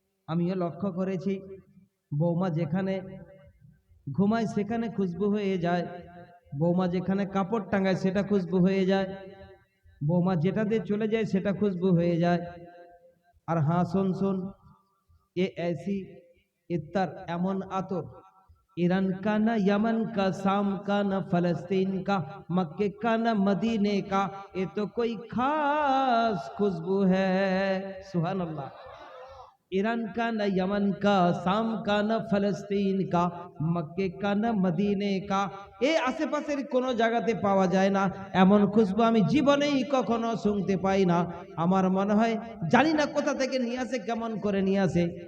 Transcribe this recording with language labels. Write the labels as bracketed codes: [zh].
[bn] আমিও লক্ষ্য করেছি, বৌমা যেখানে ঘুমায় সেখানে খুশবু হয়ে যায়, বৌমা যেখানে কাপড় টাঙায় সেটা খুশবু হয়ে যায়, বৌমা যেটা দিয়ে চলে যায় সেটা খুশবু হয়ে যায়। আর হ্যাঁ শোন শোন, এ [hi] ऐसी इत्तर एमन आतर ईरान का ना यमन का, शाम का ना फलस्तीन का, मक्के का ना मदीने का, ये तो कोई खास खुशबू है। सुभान अल्लाह। ईरान का ना यमन का, शाम का ना फलस्तीन का, मक्के का ना मदीने का, [bn] এই আশেপাশের কোনো জায়গাতে পাওয়া যায় না এমন খুশবু, আমি জীবনেই কখনো শুনতে পাই না। আমার মনে হয় জানি না কোথা থেকে নিয়ে আসে, কেমন করে নিয়ে আসে।